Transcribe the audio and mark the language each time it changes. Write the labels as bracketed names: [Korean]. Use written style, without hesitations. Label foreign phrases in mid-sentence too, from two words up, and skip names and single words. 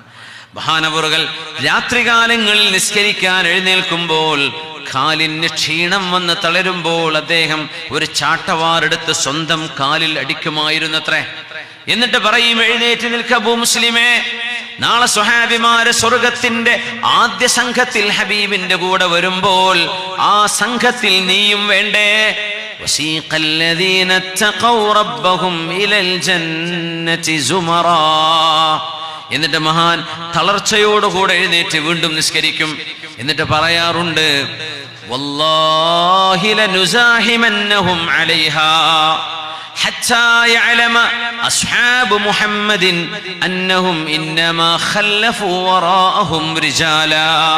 [Malayalam] മഹാനവറുകൾ രാത്രികാലങ്ങളിൽ നിസ്കരിക്കാൻ എഴുന്നേൽക്കുമ്പോൾ കാലിന് ക്ഷീണം വന്ന് തളരുമ്പോൾ അദ്ദേഹം ഒരു ചാട്ടവാറെടുത്ത് സ്വന്തം കാലിൽ അടിക്കുമായിരുന്നത്രേ. എന്നിട്ട് പറയും, എഴുന്നേറ്റ് നിൽക്ക അബൂ മുസ്ലിമേ, നാളെ സ്വഹാബിമാരെ സ്വർഗത്തിന്റെ ആദ്യ സംഘത്തിൽ ഹബീബിന്റെ കൂടെ വരുമ്പോൾ ആ സംഘത്തിൽ നീയും വേണ്ടേ? [Arabic] وسيق الذين اتقوا ربهم إلى الجنة زمرا. [Malayalam] എന്നിട്ട് മഹാൻ തളർച്ചയോടുകൂടെ എഴുന്നേറ്റ് വീണ്ടും നിസ്കരിക്കും. എന്നിട്ട് പറയാറുണ്ട്, [Arabic] والله لنزاحمنهم عليها حتى يعلم أصحاب محمد أنهم إنما خلفوا وراءهم رجالا.